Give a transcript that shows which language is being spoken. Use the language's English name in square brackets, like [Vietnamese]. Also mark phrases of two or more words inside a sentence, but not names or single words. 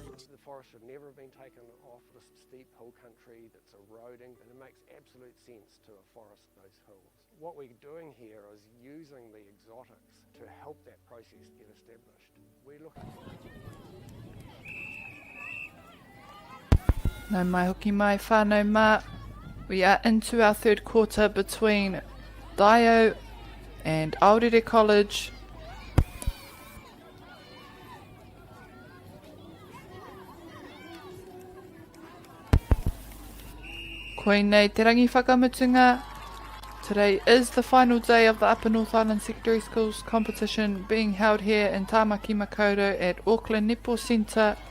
[English] The forest should never have been taken off this steep hill country that's eroding, and it makes absolute sense to afforest those hills. What we're doing here is using the exotics to help that process get established. We're looking [Māori] No mai hoki mai whānau mā. [English] We are into our third quarter between Dio and Aorere College. [Māori] Koinei te rangi whakamutunga. [English] Today is the final day of the Upper North Island Secondary Schools competition being held here in Tāmaki Makaurau at Auckland Netball Centre.